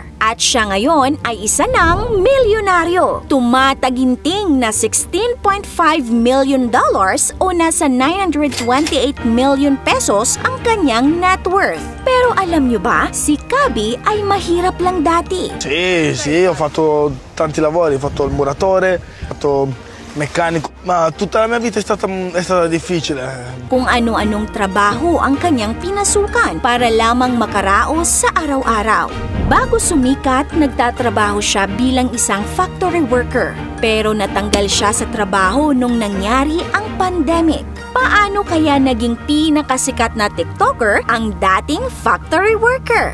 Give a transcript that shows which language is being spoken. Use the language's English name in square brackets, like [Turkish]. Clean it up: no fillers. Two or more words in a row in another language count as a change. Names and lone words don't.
[Filipino] At siya ngayon ay isa ng milyonaryo. Tumataginting na $16.5 million o nasa 928 million pesos ang kanyang net worth. Pero alam niyo ba, si Kabi ay mahirap lang dati. [Italian] Sì, ho fatto tanti lavori, ho fatto il muratore, ho fatto meccanico, ma tutta la mia vita è stata difficile. [Filipino] Kung ano-anong trabaho ang kanyang pinasukan para lamang makaraos sa araw-araw. Bago sumikat, nagtatrabaho siya bilang isang [English] factory worker. [Filipino] Pero natanggal siya sa trabaho nung nangyari ang pandemic. Paano kaya naging pinakasikat na TikToker ang dating [English] factory worker?